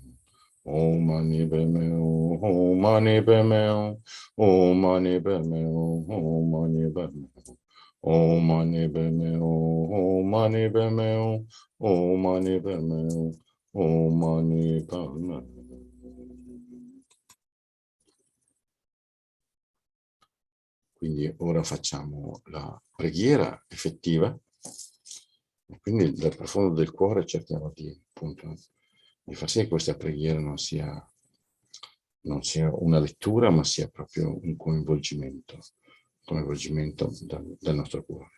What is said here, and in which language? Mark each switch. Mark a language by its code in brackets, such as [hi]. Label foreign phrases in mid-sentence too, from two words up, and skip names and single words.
[sa] Om mani padme hum, Om mani padme hum, Om mani padme hum, Om mani padme hum. Om mani padme hum, Om mani padme hum, Om mani padme hum, Om mani padme hum. [it] Quindi ora facciamo la preghiera effettiva e quindi dal profondo del cuore cerchiamo di, appunto, di far sì che questa preghiera non sia una lettura, ma sia proprio un coinvolgimento dal nostro cuore.